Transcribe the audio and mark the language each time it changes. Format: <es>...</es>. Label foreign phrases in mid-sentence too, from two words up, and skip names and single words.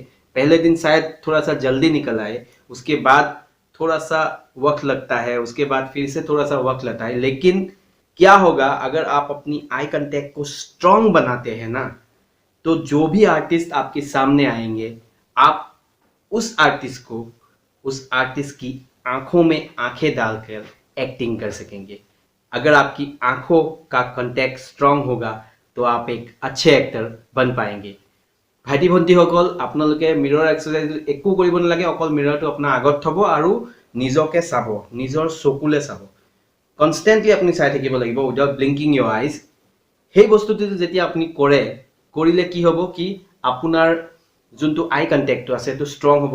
<hi>पहले दिन शायद थोड़ा सा जल्दी निकल आए, उसके बाद थोड़ा सा वक्त लगता है, उसके बाद फिर से थोड़ा सा वक्त लगता है, लेकिन क्या होगा अगर आप अपनी</hi> <en>eye contact</en> <hi>को स्ट्रांग बनाते हैं ना, तो जो भी आर्टिस्ट आपके सामने आएंगे, आप उस आर्टिस्ट को, उस आर्टिस्ट की आंखों में आंखें डालकर एक्टिंग कर सकेंगे। अगर आपकी आंखों का कांटेक्ट स्ट्रांग होगा तो आप एक अच्छे एक्टर बन पाएंगे।</hi> <as>भाইটি ভণ্টিসকল, আপোনালোকে</as> <en>mirror exercise</en> <as>একো কৰিব নালাগে, অকল মিৰৰটো আপোনাৰ আগত থব আৰু নিজকে চাব, নিজৰ চকুলে চাব। কনষ্টেণ্টলি আপুনি চাই থাকিব লাগিব</as> <en>without blinking your eyes.</en> <as>সেই বস্তুটো যেতিয়া আপুনি কৰিলে কি হ'ব কি আপোনাৰ যোনটো</as> <en>eye contact</en> <as>আছে সেইটো ষ্ট্ৰং হ'ব।</as>